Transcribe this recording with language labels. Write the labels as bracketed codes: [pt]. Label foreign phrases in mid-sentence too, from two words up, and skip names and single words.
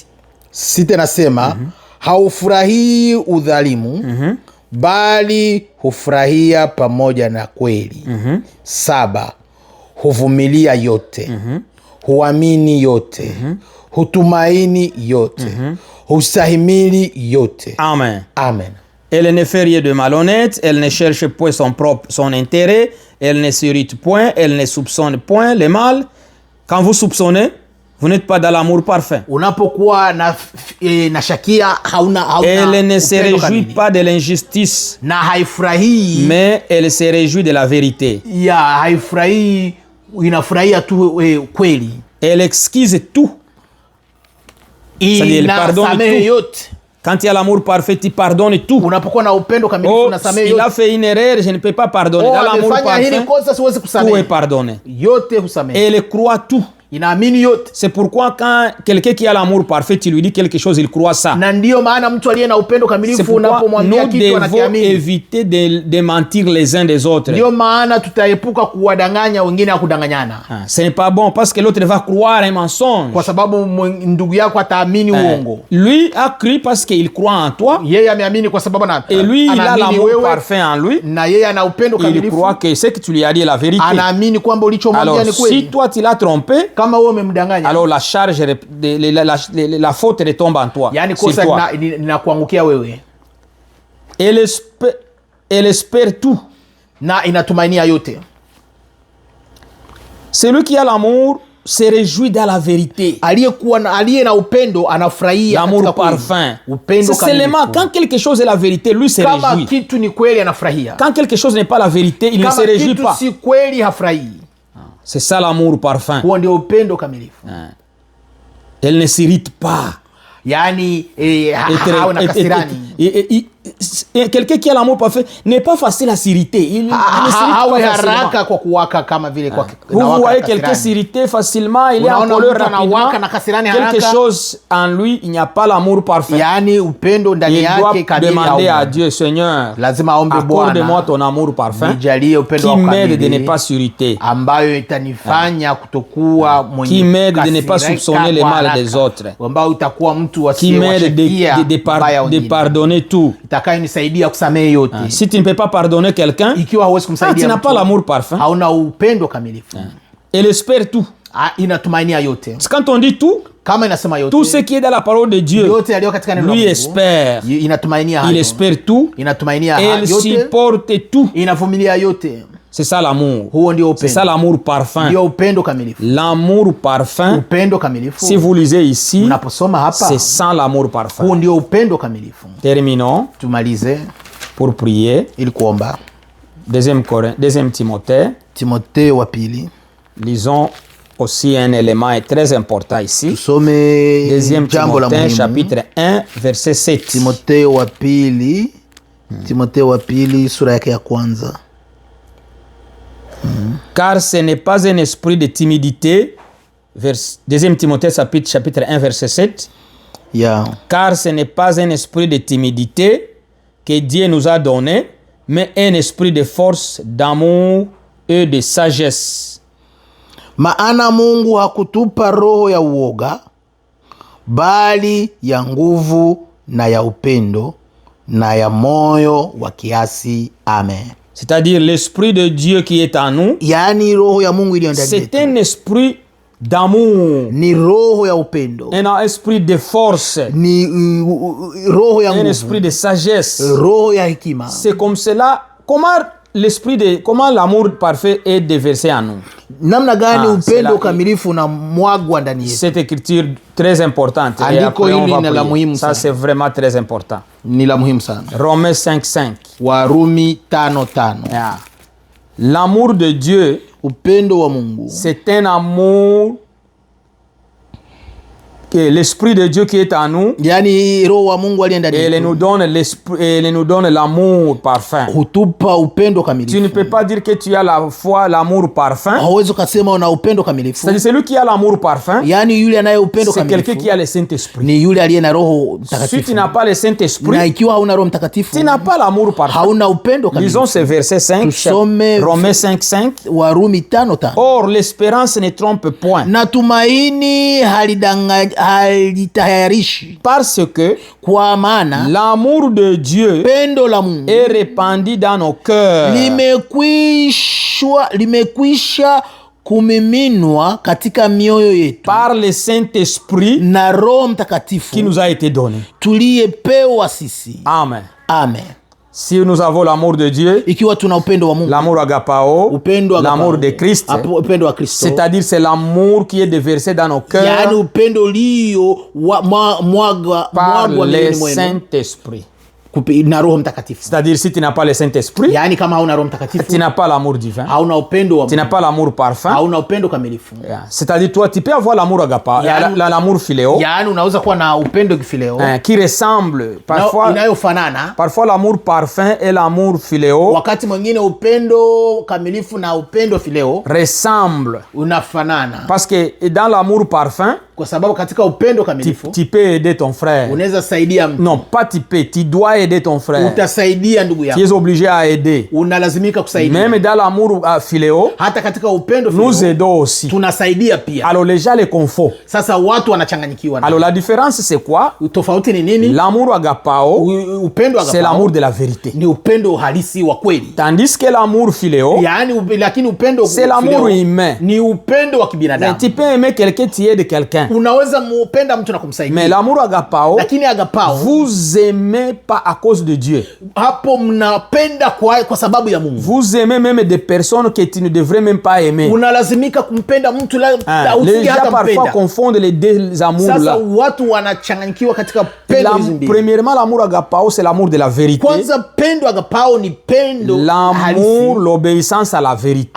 [sw] 6 nasema haufurahii udhalimu, bali hufurahia pamoja na kweli. 7 huvumilia yote, huamini yote, hutumaini yote, hustahimili yote. Amen. Amen. [fr] Elle ne fait rien de malhonnête, elle ne cherche point son intérêt, elle ne s'irrite point, elle ne soupçonne point le mal. Quand vous soupçonnez, vous n'êtes pas dans l'amour parfait. [sw] Unapokuwa na shakia hauna [fr] Elle ne se réjouit pas de l'injustice, [sw] na haifurahii, [fr] mais elle se réjouit de la vérité. [sw] Ya haifurahii, inafurahia tu kweli. [fr] Elle excuse tout. C'est-à-dire, elle pardonne tout. Quand il y a l'amour parfait, tu pardonnes tout. [sw] Unapokuwa na upendo kamilifu unasamehe yote. [fr] Il a fait une erreur, je ne peux pas pardonner. Dans l'amour parfait, tout est pardonné. [sw] Yote husamehe. [fr] Et elle croit tout. [sw] Inaamini yote. [fr] C'est pourquoi quand quelqu'un qui a l'amour parfait, tu lui dis quelque chose, il croit ça. [sw] Na ndio maana mtu aliye na upendo kamilifu unapomwambia kitu anakiamini. [fr] Nous devons éviter de mentir les uns des autres. [sw] Ndio maana tutaepuka kuwadanganya wengine au kudanganyana. [fr] Ce n'est pas bon parce que l'autre va croire un mensonge. [sw] Kwa sababu ndugu yako ataamini uongo. [fr] Lui a cru parce qu'il croit en toi. [sw] Yeye ameamini kwa sababu na [fr] et lui il a l'amour parfait en lui. [sw] Na yeye ana upendo kamilifu. [fr] Il croit que ce que tu lui as dit est la vérité. [sw] Anaamini kwamba ulichomwambia ni kweli. [fr] Si toi tu l'as trompé, [sw] kama wewe umemdanganya, [fr] alors la charge la faute retombe en toi. [sw] Yani kosa linakuangukia wewe. [fr] Elle espère tout. [sw] Na inatumainia yote. [fr] Celui qui a l'amour se réjouit dans la vérité. [sw] Aliye na upendo anafurahia [fr] l'amour parfum. [sw] Upendo [fr] c'est seulement quand quelque chose est la vérité, lui se réjouit. [sw] Kama kitu ni kweli anafurahia. [fr] Quand quelque chose n'est pas la vérité, il ne se réjouit pas. [sw] Kama kitu si kweli hafurahi. [fr] C'est ça l'amour parfum. [sw] Huo ndio upendo kamilifu. [fr] Elle ne s'irrite pas. [sw] Yani hauna kasirani. [fr] Quelqu'un qui a l'amour parfait n'est pas facile à s'irriter. Il ne s'irrite pas [sw] haraka kwa kuwaka kama vile kwa. [fr] Vous voyez quelqu'un s'irriter facilement, il est en colère rapidement. Quelque chose en lui, il n'y a pas l'amour parfait. [sw] Yani upendo ndani yake kamili. [fr] Il doit demander à Dieu, Seigneur, [sw] lazima aombe Bwana, [fr] accorde-moi ton amour parfait qui m'aide de ne pas s'irriter, [sw] ambayo itanifanya kutokuwa mwenye [fr] qui m'aide de ne pas soupçonner le mal des autres, [sw] ambayo utakuwa mtu [fr] qui m'aide de pardonner tout. [sw] Nisaidia kusamehe yote. [fr] Si tu ne peux pas pardonner quelqu'un, [sw] ikiwa huwezi kumsaidia, [fr] tu n'as pas l'amour parfait. [sw] Hauna upendo kamilifu. [fr] Elle espère tout. [sw] Inatumainia yote. [fr] Quand on dit tout, [sw] kama inasema yote, [fr] tout ce qui est dans la parole de Dieu, [sw] yote yaliyo katika neno la Mungu, [fr] lui espère. [sw] Inatumainia hayo. [fr] Il espère tout. [sw] Inatumainia [fr] yote. Elle supporte tout. [sw] Inavumilia yote. [fr] C'est ça l'amour. [sw] Huo ndio upendo. [fr] C'est ça l'amour parfum. [sw] Ndio upendo kamilifu. [fr] L'amour parfum. [sw] Upendo kamilifu. [fr] Si vous lisez ici, [sw] unaposoma hapa, [fr] c'est sans l'amour parfum. [sw] Huo ndio upendo kamilifu. [fr] Terminons. [sw] Tumalize [fr] pour prier. [sw] Ili kuomba. [fr] Deuxième Timothée. [sw] Timothée wa pili. [fr] Lisons aussi un élément très important ici. [sw] Tusome [fr] Deuxième Timothée chapitre 1 verset 7. [sw] Timothée wa pili. Timothée wa pili sura yake ya kwanza. [fr] Car ce n'est pas un esprit de timidité. Deuxième Timothée chapitre 1 verset 7. Yeah. Car ce n'est pas un esprit de timidité que Dieu nous a donné, mais un esprit de force, d'amour et de sagesse. [sw] Maana Mungu hakutupa roho ya uoga, bali ya nguvu na ya upendo na ya moyo wa kiasi. Amen. [fr] C'est-à-dire l'esprit de Dieu qui est en nous. [sw] Yani roho ya Mungu iliyo ndani yetu. [fr] C'est un esprit d'amour. [sw] Ni roho ya upendo. [fr] Un esprit de force. [sw] Ni roho ya nguvu. [fr] Un esprit de sagesse. [sw] Roho ya hekima. [fr] C'est comme cela. Comment l'amour parfait est déversé en nous? [sw] Namna gani upendo kamilifu na mwagwa ndani yetu. [fr] Cette écriture très importante. [sw] Andiko hili ni la muhimu sana. [fr] Ça c'est vraiment très important. [sw] Ni la muhimu sana. [fr] Romains 5:5. [sw] Warumi 5:5. Yeah. [fr] L'amour de Dieu, [sw] upendo wa Mungu, [fr] c'est un amour que l'esprit de Dieu qui est en nous, [sw] yani roho wa Mungu aliye ndani yetu, [fr] elle nous donne l'amour parfum. [sw] Hutupa upendo kamilifu. [fr] Tu ne peux pas dire que tu as la foi, l'amour parfum. [sw] Hauwezi kusema una upendo kamilifu. [fr] C'est celui qui a l'amour parfum. [sw] Yani yule anaye upendo kamilifu. [fr] C'est quelqu'un qui a le Saint-Esprit. [sw] Ni yule aliye na roho mtakatifu. [fr] Si tu n'as pas le Saint-Esprit, [sw] na ikiwa hauna roho mtakatifu, [fr] tu n'as pas l'amour parfum. [sw] Hauna upendo kamilifu. [fr] Lisons ce verset 5. [sw] Tusome [fr] Romains 5:5. [sw] Warumi 5:5. [fr] Or l'espérance ne trompe point. [sw] Natumaini halitayarishi. [fr] Parce que [sw] kwa maana [fr] l'amour de Dieu [sw] pendo la Mungu [fr] est répandu dans nos cœurs. [sw] Limekwisha kumiminwa katika mioyo yetu [fr] par le Saint-Esprit [sw] na Roho Mtakatifu [fr] qui nous a été donné. [sw] Tuliyepewa sisi. Amen. Amen. [fr] Si nous avons l'amour de Dieu, [sw] ikiwa tuna upendo wa Mungu, [fr] l'amour agapao, [sw] upendo agapao, [fr] l'amour de Christ, [sw] upendo wa Kristo, [fr] c'est-à-dire c'est l'amour qui est déversé dans nos cœurs, [sw] yaani upendo ulio mwagwa [fr] par le [sw] ndani mwenu [fr] Saint-Esprit. [sw] na Roho Mtakatifu. [fr] C'est-à-dire si tu n'as pas le Saint-Esprit, [sw] yaani kama hauna Roho Mtakatifu, [fr] tu n'as pas l'amour divin, [sw] hauna upendo wa [fr] tu n'as pas l'amour parfum. [sw] hauna upendo kamilifu. [fr] C'est-à-dire toi tu peux avoir l'amour agapao, l'amour philéo, [sw] yaani unaweza kuwa na upendo kifileo [fr] qui ressemble parfois, [sw] inayofanana [fr] parfois l'amour parfum et l'amour philéo, [sw] wakati mwingine upendo kamilifu na upendo fileo [fr] ressemble, [sw] unafanana, [fr] parce que dans l'amour parfum, [sw] kwa sababu katika upendo kamilifu [fr] tu peux aider ton frère. [sw] unaweza saidia mtu. [fr] Non, pas tu peux, tu dois aider ton frère. [sw] Utasaidia ndugu [fr] Tu [sw] yako, [fr] es obligé à aider. [sw] unalazimika kusaidia. [fr] Même dans l'amour philéo, [sw] Hata katika upendo [fr] nous [sw] fileo [fr] aidons aussi. [sw] tunasaidia pia. [fr] Alors les gens les confondent. [sw] Sasa watu wanachanganyikiwa. [fr] Alors la différence c'est quoi? [sw] Tofauti ni nini? [fr] L'amour agapao, [sw] Upendo [fr] c'est l'amour de la vérité. [sw] ni upendo halisi wa kweli. [fr] Tandis que l'amour philéo, [sw] Yaani lakini upendo [fr] c'est l'amour humain. [sw] ni upendo wa kibinadamu. [fr] Tu peux aimer quelqu'un, tu aides quelqu'un. [sw] Unaweza mpenda mtu na kumsaidia. [fr] Mais l'amour agapao, [sw] Lakini agapao, [fr] vous aimez pas à cause de Dieu. [sw] hapo mnapenda kwa sababu ya Mungu. [fr] Vous aimez même des personnes que tu ne devrais même pas aimer. [sw] Unalazimika kumpenda mtu [fr] Les gens parfois confondent les deux amours [sw] Sasa [fr] là. [sw] watu wanachanganyikiwa katika pendo hizi mbili. [fr] Premièrement, l'amour agapao, c'est l'amour de la vérité. [sw] Kwanza pendo agapao ni pendo [fr] L'amour, l'obéissance à la vérité.